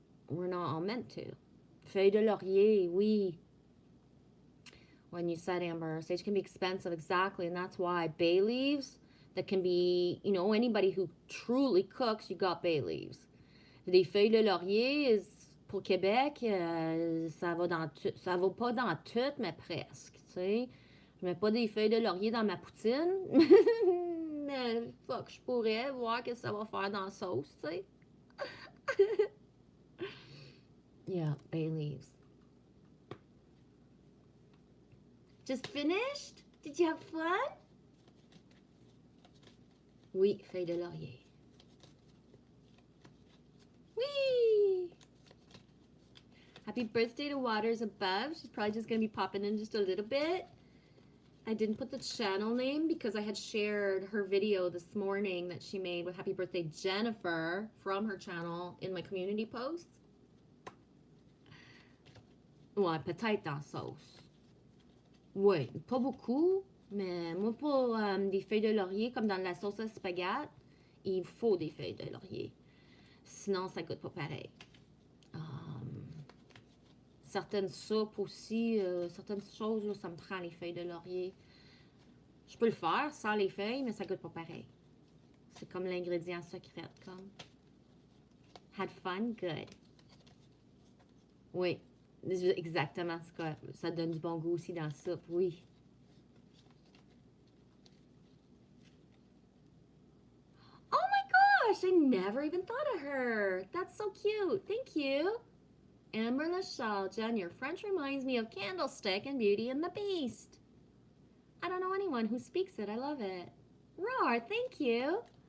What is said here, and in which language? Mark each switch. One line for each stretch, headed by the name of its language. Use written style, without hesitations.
English: We're not all meant to.
French: Feuille de laurier, oui.
English: When you said, Amber, sage can be expensive, exactly, and that's why bay leaves, that can be, anybody who truly cooks, you got bay leaves.
French: Des feuilles de laurier, pour Québec, ça va pas dans tout, mais presque, tu sais. Je mets pas des feuilles de laurier dans ma poutine, mais fuck, je pourrais voir ce que ça va faire dans la sauce, tu sais.
English: Yeah, bay leaves. Just finished? Did you have fun?
French: Oui, feuilles de laurier.
English: Whee! Happy birthday to Waters Above. She's probably just going to be popping in just a little bit. I didn't put the channel name because I had shared her video this morning that she made with Happy Birthday Jennifer from her channel in my community posts.
French: Ouais, peut-être dans sauce. Oui, pas beaucoup, mais moi pour des feuilles de laurier comme dans la sauce à spaghetti, il faut des feuilles de laurier. Sinon, ça goûte pas pareil. Certaines soupes aussi, certaines choses, là, ça me prend les feuilles de laurier. Je peux le faire sans les feuilles, mais ça goûte pas pareil. C'est comme l'ingrédient secret, comme.
English: Had fun? Good.
French: Oui, exactement ce que ça donne du bon goût aussi dans la soupe, oui.
English: Oh my gosh, I never even thought of her. That's so cute. Thank you. Amber Nostalgia, and your French reminds me of Candlestick and Beauty and the Beast. I don't know anyone who speaks it. I love it. Roar, thank you.